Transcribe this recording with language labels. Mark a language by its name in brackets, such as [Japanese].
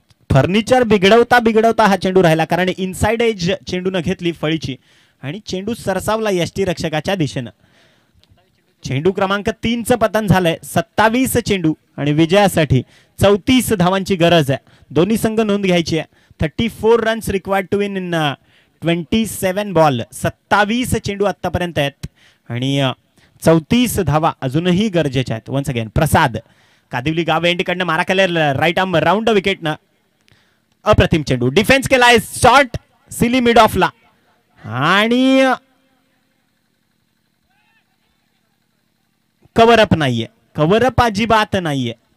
[Marathi] Furniture बिघडवता हा चेंडू राहिला, कारण इनसाइड एज चेंडून घेतली फळीची आणि चेंडू सरसावला यष्टी रक्षकाच्या दिशेनं. चेंडू क्रमांक 3चं पतन झालंय. 27 चेंडू आणि विजयासाठी 34 धावांची गरज आहे. दोन्ही संघ नोंद घ्यायची आहे. [English] 34 runs required to win in 27 ball. [Marathi] 27 चेंडू आतापर्यंत आहेत आणि 34 धावा अजूनही गरजेच्या आहेत. [English] once again [Marathi] प्रसाद, कादिवली गाव एंडकडनं मारा केलेला राईट आर्म राऊंड विकेटनं. अप्रतिम चेंडू, डिफेन्स केलाय शॉर्ट सिली मिड ऑफला आणि कव्हरअप नाहीये, कव्हरअप अजिबात नाहीये.